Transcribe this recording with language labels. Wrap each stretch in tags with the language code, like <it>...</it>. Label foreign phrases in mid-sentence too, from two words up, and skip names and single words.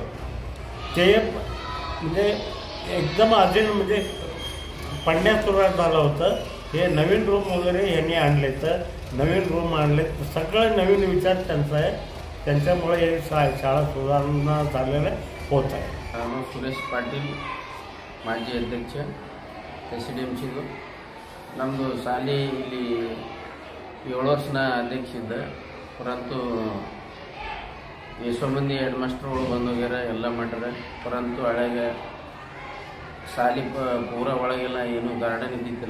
<mr>ते म्हणजे एकदम अजून म्हणजे पडण्यास सुरुवात झालं होतं। हे नवीन रूम वगैरे यांनी आणले, तर नवीन रूम आणले, सगळं नवीन विचार त्यांचा आहे। त्यांच्यामुळे हे शाळा सुधारणा झालेलं होत आहे।</mr> <kn>ನಾನು ಸುರೇಶ್ ಪಾಟೀಲ್, ಮಾಜಿ ಅಧ್ಯಕ್ಷ SDMCದು. ನಮ್ಮದು ಶಾಲೆ ಇಲ್ಲಿ 7 ವರ್ಷನ ಅಧ್ಯಕ್ಷ ಇದ್ದೆ. ಪರಂತು ಎಷ್ಟೋ ಮಂದಿ ಹೆಡ್ ಮಾಸ್ಟರ್ಗಳು ಬಂದೋಗ್ಯಾರ, ಎಲ್ಲ ಮಾಡ್ಯಾರ. ಪರಂತು ಹಳೆಗೆ ಶಾಲೆ ಪೂರ ಒಳಗೆಲ್ಲ ಏನು ಗಾರ್ಡನ್ ಇದ್ದಿದ್ದಿಲ್ಲ.</kn>